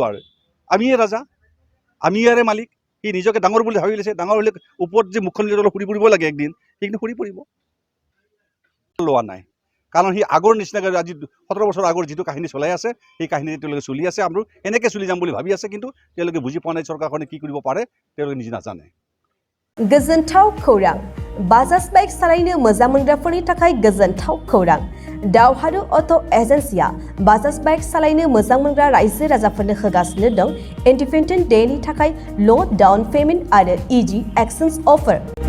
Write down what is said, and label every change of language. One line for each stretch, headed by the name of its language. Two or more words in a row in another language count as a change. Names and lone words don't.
Assamese: আৰু আমিয়ে ৰাজা, আমি ইয়াৰে মালিক। সি নিজকে ডাঙৰ বুলি ভাবি লৈছে। ডাঙৰ হ'লে ওপৰত যে মুখখন অলপ ফুৰি ফুৰিব লাগে, একদিন সেইখিনি ফুৰি পৰিব। লোৱা নাই, কাৰণ সি আগৰ নিচিনাকৈ আজি 17 বছৰ আগৰ যিটো কাহিনী চলাই আছে সেই কাহিনী তেওঁলোকে চলি আছে। আৰু এনেকৈ চলি যাম বুলি ভাবি আছে, কিন্তু তেওঁলোকে বুজি পোৱা নাই চৰকাৰখনে কি কৰিব পাৰে, তেওঁলোকে নিজে নাজানে।
Bodo: गोजोनथाव खौरां। बाजाज बाइक सालायनो मोजां मोनग्राफोरनि थाखाय गोजोनथाव खौरां। दावहारु अट' एजेन्सिया बाजाज बाइक सालायनो मोजां मोनग्रा रायजो राजाफोरनो होगासिनो दं इन्डिपेन्डेन्ट डेनि थाखाय
English: low down payment
Bodo: आरो
English: easy exchange offer.